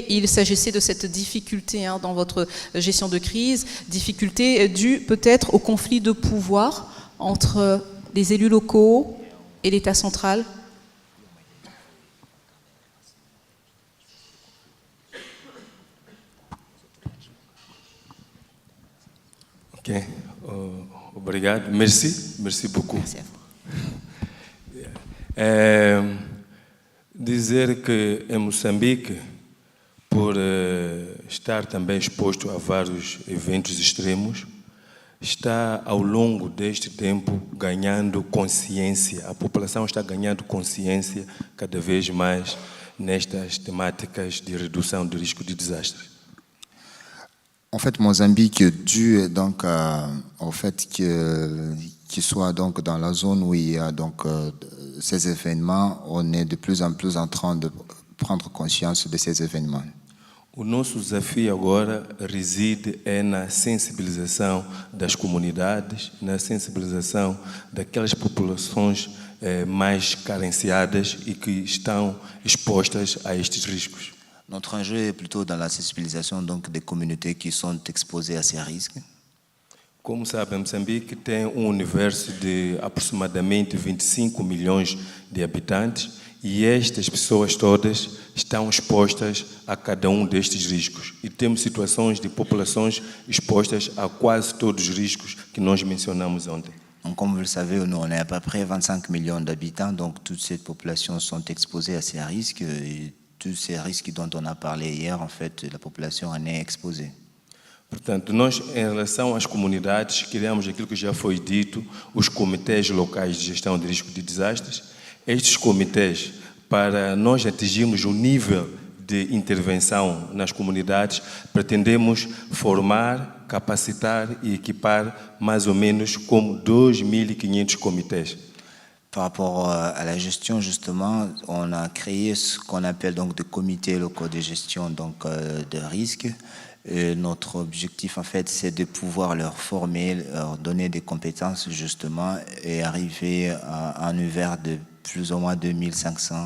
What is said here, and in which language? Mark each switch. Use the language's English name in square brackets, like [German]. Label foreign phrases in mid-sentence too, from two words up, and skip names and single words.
[French] Il s'agissait de cette difficulté dans votre gestion de crise, difficulté due peut-être au conflit de pouvoir entre les élus locaux et l'État central. [Portuguese] Ok, obrigado. [French] Merci beaucoup. Merci à vous. [Portuguese] Dizer que em Moçambique, por estar também exposto a vários eventos extremos, está ao longo deste tempo ganhando consciência, a população está ganhando consciência cada vez mais nestas temáticas de redução do risco de desastres. [French] En fait, Mozambique, dû donc au fait qu'il soit donc dans la zone où il y a donc ces événements, on est de plus en plus en train de prendre conscience de ces événements. [Portuguese] O nosso desafio agora reside na sensibilização das comunidades, na sensibilização daquelas populações mais carenciadas e que estão expostas a estes riscos. [French] Notre enjeu est plutôt dans la sensibilisation donc des communautés qui sont exposées à ces risques. [Portuguese] Como sabem, Moçambique tem universo de aproximadamente 25 milhões de habitantes E estas pessoas todas estão expostas a cada destes riscos. E temos situações de populações expostas a quase todos os riscos que nós mencionamos ontem. [French] Donc, comme vous le savez, nous, on est à peu près 25 millions d'habitants, donc toutes ces populations sont exposées à ces risques. Et tous ces risques dont on a parlé hier, en fait, la population en est exposée. [Portuguese] Portanto, nós, em relação às comunidades, criamos aquilo que já foi dito, os comitês locais de gestão de risco de desastres. Estes comitês, para nós atingirmos o nível de intervenção nas comunidades, pretendemos formar, capacitar e equipar mais ou menos como 2.500 comitês. [French] Par rapport à la gestion, justement, on a créé ce qu'on appelle donc des comités locaux de gestion donc, de risques. Et notre objectif, en fait, c'est de pouvoir leur former, leur donner des compétences, justement, et arriver à un univers de plus ou moins 2500